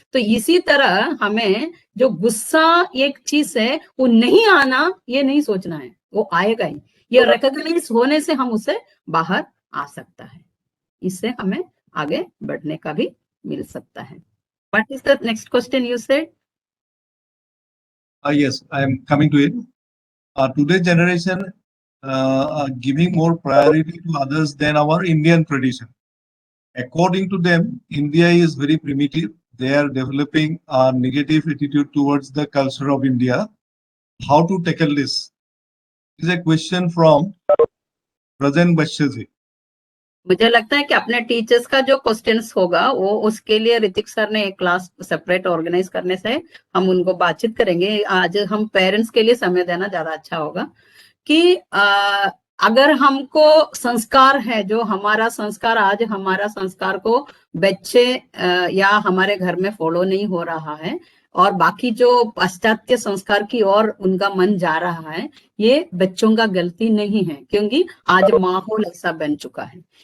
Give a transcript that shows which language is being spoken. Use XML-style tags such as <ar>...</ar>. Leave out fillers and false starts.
<hi>तो इसी तरह हमें जो गुस्सा एक चीज है, वो नहीं आना ये नहीं सोचना है, वो आएगा ही। ये रिकॉग्नाइज होने से हम उसे बाहर आ सकता है, इससे हमें आगे बढ़ने का भी मिल सकता है।</hi> <en>What is the next question you said? Yes, I am coming to it. Today's generation are giving more priority to others than our Indian tradition. According to them, India is very primitive. They are developing a negative attitude towards the culture of India. How to tackle this? This is a question from Rajan Bashyaji.</en> <hi>मुझे लगता है कि अपने teachers का जो questions होगा वो उसके लिए ऋतिक सर ने एक क्लास सेपरेट ऑर्गेनाइज करने से हम उनको बातचीत करेंगे। आज हम पेरेंट्स के लिए समय देना ज्यादा अच्छा होगा कि अगर हमको संस्कार है, जो हमारा संस्कार, आज हमारा संस्कार को बच्चे या हमारे घर में फॉलो नहीं हो रहा है, और बाकी जो पाश्चात्य संस्कार की ओर उनका मन जा रहा है, ये बच्चों का गलती नहीं है, क्योंकि आज माहौल ऐसा बन चुका है।</hi>